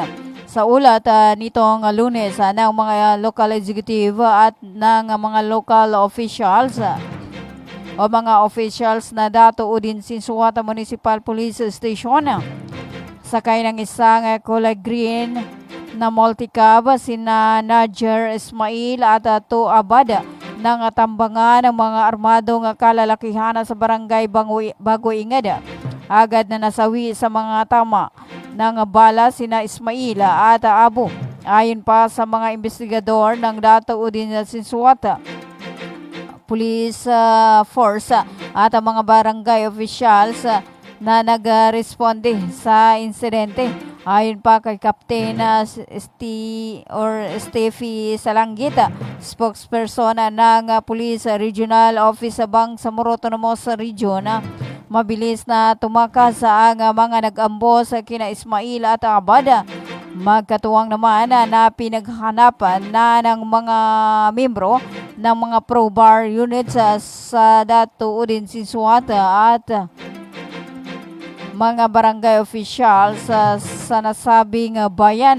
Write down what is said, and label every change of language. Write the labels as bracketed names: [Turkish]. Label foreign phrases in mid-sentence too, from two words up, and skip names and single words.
[Filipino] Sa ulat nitong Lunes ng mga [English] local executive [Filipino] at ng mga [English] local officials [Filipino] o mga officials na Dato Udin Sinsuat Municipal Police Station, sakay ng isang kulay green na multicab sina Najer Ismail at To Abad ng tambangan ng mga armadong kalalakihan sa barangay Bago Ingad. Agad na nasawi sa mga tama ng bala sina Ismail at Abu. Ayon pa sa mga investigador ng Dato Udin Sinsuat Police Force at mga barangay officials na nagresponde sa insidente. Ayon pa kay Captain Steffi Salanggita, spokesperson ng Police Regional Office sa Bangsamoro Autonomous Region, mabilis na tumakas ang mga nag-ambos kina Ismail at Abada. Magkatuwang naman na pinaghanapan na ng mga membro ng mga pro-bar units sa Dato Udin Sinsuat at mga barangay officials sa nasabing bayan.